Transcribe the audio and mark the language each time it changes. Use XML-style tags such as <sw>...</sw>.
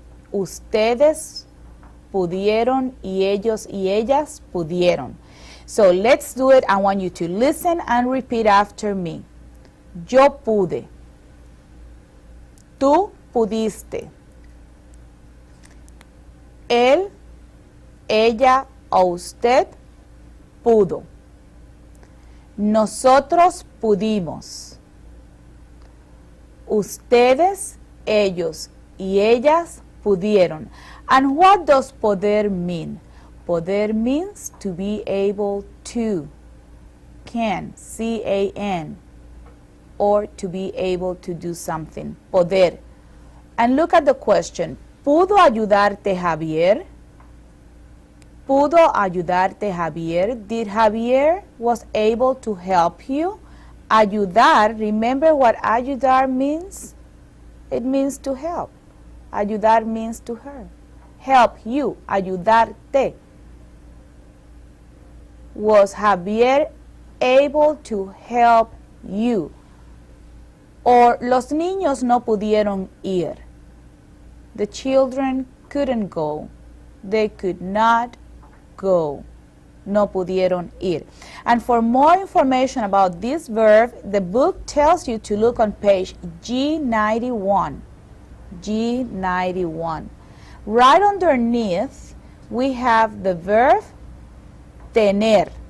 <es>Ustedes pudieron y ellos y ellas pudieron.</es> <en>So let's do it. I want you to listen and repeat after me.</en> <es>Yo pude. Tú pudiste. Él, ella o usted pudo. Nosotros pudimos. Ustedes, ellos y ellas pudieron.</es> <en>And what does poder mean? Poder means to be able to, can, C-A-N, or to be able to do something. Poder. And look at the question.</en> <es>¿Pudo ayudarte Javier? ¿Pudo ayudarte Javier?</es> <en>Did Javier was able to help you? Ayudar, remember what ayudar means? It means to help. Ayudar means to help you.</en> <es>Ayudarte.</es> <en>Was Javier able to help you?</en> <es>Or los niños no pudieron ir.</es> <en>The children couldn't go. They could not go.</en> <es>No pudieron ir.</es> <en>And for more information about this verb, the book tells you to look on page G91. G91. Right underneath, we have the verb tener.</en>